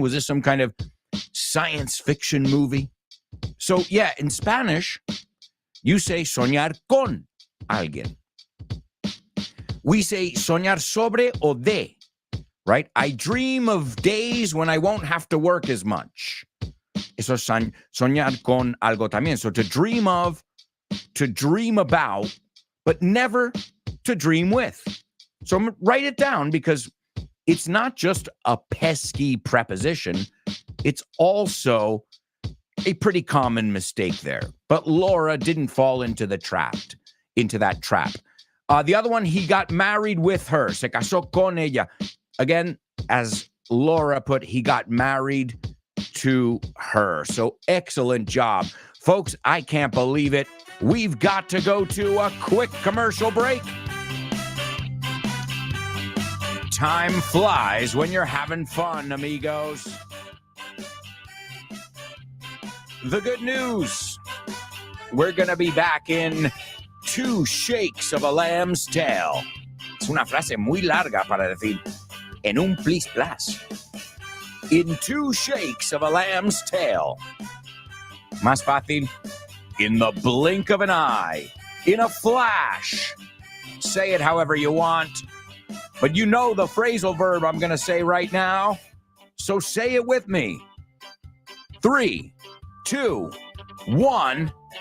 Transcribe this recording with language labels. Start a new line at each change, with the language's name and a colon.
English: Was this some kind of science fiction movie? So yeah, in Spanish, you say soñar con alguien.
Spanish: We say soñar sobre o de, right?
English: I dream of days when I won't have to work as much.
Spanish: Eso es soñar con algo también.
English: So to dream of, to dream about, but never to dream with. So write it down, because it's not just a pesky preposition. It's also a pretty common mistake there. But Laura didn't fall into that trap. The other one, he got married with her. Se casó con ella. Again, as Laura put, he got married to her. So excellent job. Folks, I can't believe it. We've got to go to a quick commercial break. Time flies when you're having fun, amigos. The good news. we're going to be back in 2 shakes of a lamb's tail.
Spanish: Es una frase muy larga para decir en un plis plas.
English: In 2 shakes of a lamb's tail. Más fácil. In the blink of an eye. In a flash. Say it however you want. But you know the phrasal verb I'm going to say right now. So say it with me. 3, 2, 1.